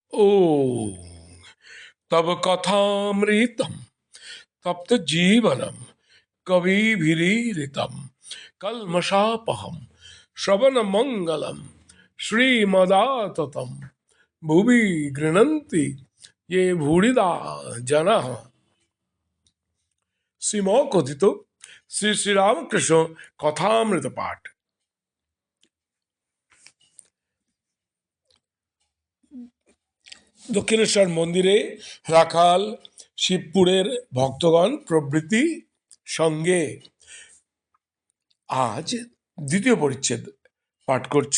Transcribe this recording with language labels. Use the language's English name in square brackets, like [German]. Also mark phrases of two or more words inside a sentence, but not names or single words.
[Sanskrit] ॐ तव कथामृतं तप्तजीवनं कविभिरीरितं कल्मषापहं श्रवणमङ्गलं श्रीमदाततं भुवि गृह्णन्ति ये भूरिदा जनाः। [Bangla] শ্রীমকথিত শ্রী শ্রীরামকৃষ্ণ কথামৃত পাঠ। দক্ষিণেশ্বর মন্দিরে রাখাল, শিবপুরের ভক্তগণ প্রভৃতি সঙ্গে আজ দ্বিতীয় পরিচ্ছেদ পাঠ করছি।